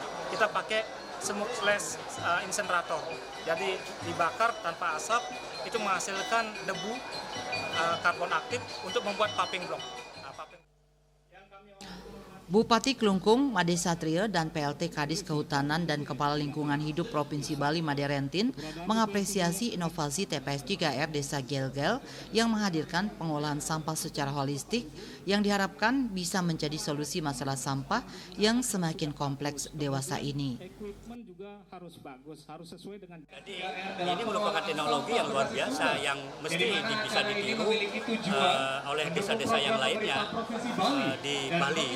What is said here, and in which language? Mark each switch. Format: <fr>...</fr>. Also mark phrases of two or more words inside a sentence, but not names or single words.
<id>Kita pakai</id> <en>smokeless insenerator.</en> <id>Jadi dibakar tanpa asap, itu menghasilkan debu karbon aktif untuk membuat paving block. Bupati Klungkung Made Satrio dan PLT Kadis Kehutanan dan Kepala Lingkungan Hidup Provinsi Bali Made Rentin mengapresiasi inovasi TPS 3R Desa Gelgel yang menghadirkan pengolahan sampah secara holistik yang diharapkan bisa menjadi solusi masalah sampah yang semakin kompleks dewasa ini. Jadi ini merupakan teknologi yang luar biasa yang mesti bisa ditiru oleh desa-desa yang lainnya di Bali.</id>